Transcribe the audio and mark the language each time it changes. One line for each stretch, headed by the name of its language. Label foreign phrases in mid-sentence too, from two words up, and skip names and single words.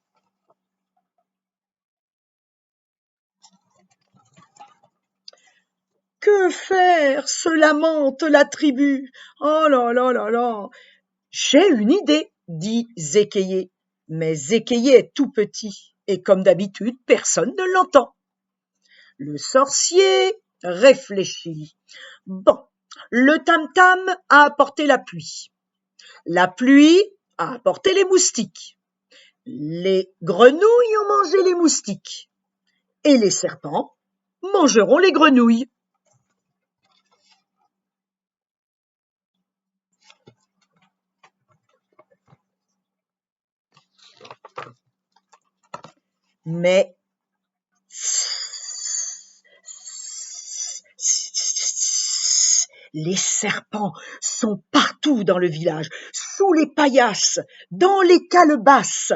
French: Que faire, se lamente la tribu. Oh là là là là. J'ai une idée, dit Zékeye. Mais Zékeye est tout petit, et comme d'habitude, personne ne l'entend. Le sorcier réfléchit. Bon, le tam-tam a apporté la pluie. La pluie a apporté les moustiques. Les grenouilles ont mangé les moustiques. Et les serpents mangeront les grenouilles. Mais les serpents sont partout dans le village, sous les paillasses, dans les calebasses.